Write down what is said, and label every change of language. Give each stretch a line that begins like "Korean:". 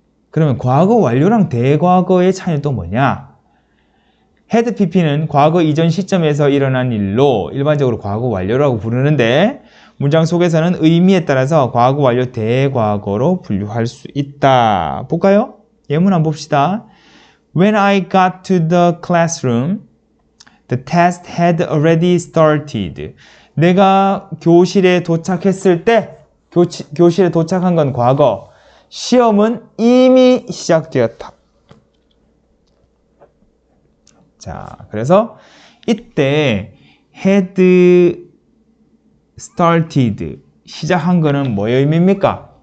Korean: 그러면 과거 완료랑 대과거의 차이는 또 뭐냐? had pp는 과거 이전 시점에서 일어난 일로 일반적으로 과거 완료라고 부르는데, 문장 속에서는 의미에 따라서 과거 완료 대과거로 분류할 수 있다. 볼까요? 예문 한번 봅시다.
English: When I got to the classroom, the test had already started.
Korean: 내가 교실에 도착했을 때, 교실에 도착한 건 과거, 시험은 이미 시작되었다. 자, 그래서 이때 had started 시작한 거는 뭐의 의미입니까?